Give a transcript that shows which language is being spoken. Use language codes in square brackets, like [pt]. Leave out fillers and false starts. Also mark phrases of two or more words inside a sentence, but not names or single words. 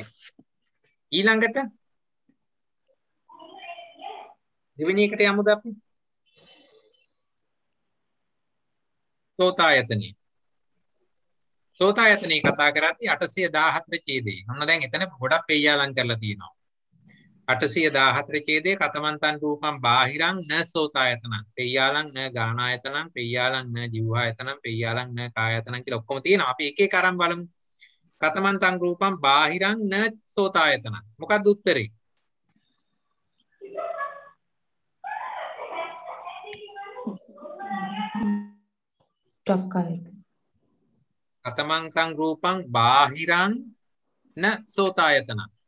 [si] ඊළඟට දෙවෙනි එකට යමුද අපි? [pi] සෝතායතනෙ. [si] සෝතායතනෙ කතා කරද්දී 814 ඡේදේ. ඔන්න දැන් එතන ගොඩක් පෙయ్యාලම් කරලා තියෙනවා. [pi] 814 ඡේදේ කතමන්තං රූපං බාහිරං න සෝතායතනං. පෙయ్యාලම් න ගානායතනං, පෙయ్యාලම් න ජීවායතනං, පෙయ్యාලම් න කායයතනං [si] කියලා ඔක්කොම තියෙනවා. අපි එක එක අරන් බලමු. [pi] කතමන්තං රූපං බාහිරං න සෝතායතනං. [si] මොකක්ද උත්තරේ? [pi] චක්කායතන. කතමන්තං රූපං බාහිරං න සෝතායතනං.